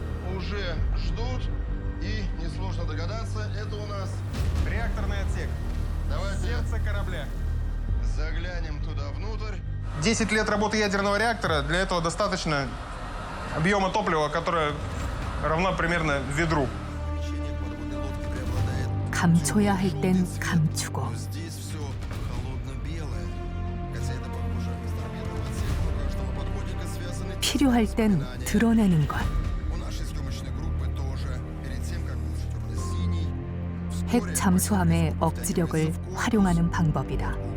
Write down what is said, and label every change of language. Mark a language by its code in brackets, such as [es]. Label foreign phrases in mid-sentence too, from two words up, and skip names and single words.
[ru] Реакторный отсек. Сердце корабля. Заглянем туда внутрь. 10 лет работы ядерного реактора, для этого достаточно объема топлива, которое равно примерно ведру. [ko] 감춰야 할 땐 감추고 필요할 땐 드러내는 것. 핵 잠수함의 억지력을 활용하는 방법이다.